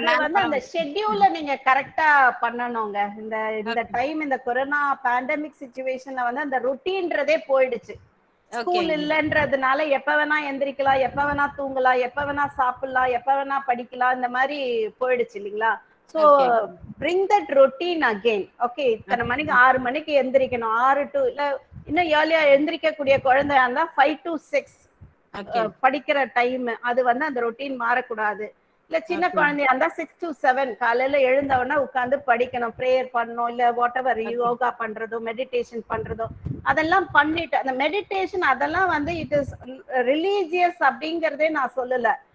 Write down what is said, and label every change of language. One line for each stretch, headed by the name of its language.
Tamil: வந்து அந்த ஷெட்யூல்ல நீங்க கரெக்டா பண்ணணுங்க. இந்த டைம் இந்த கொரோனா பேண்டமிக் சிச்சுவேஷன்ல வந்து அந்த ருட்டீன்றதே போயிடுச்சு. ஸ்கூல் இல்லன்றதுனால எப்ப வேணா எந்திரிக்கலாம், எப்ப வேணா தூங்கலாம், எப்ப வேணா சாப்பிடலாம், எப்ப வேணா படிக்கலாம், இந்த மாதிரி போயிடுச்சு இல்லைங்களா?
English: So bring that routine again.
Tamil: Okay, இத்தனை மணிக்கு 6 மணிக்கு எந்திரிக்கணும், 6 to இல்ல இன்னும் ஏர்லியா எந்திரிக்கக்கூடிய குழந்தையா இருந்தா 5 to 6 படிக்கிற டைம், அது வந்து அந்த ரொட்டீன் மாறக்கூடாது. இல்ல சின்ன குழந்தையா இருந்தா 6 to 7 காலையில எழுந்தவொடனே உட்கார்ந்து படிக்கணும், பிரேயர் பண்ணணும், இல்ல வாட் எவர் யோகா பண்றதோ மெடிடேஷன் பண்றதோ அதெல்லாம் பண்ணிட்டு, அந்த மெடிடேஷன் அதெல்லாம் வந்து
English: it is religious
Tamil: அப்படிங்கறதே நான் சொல்லல.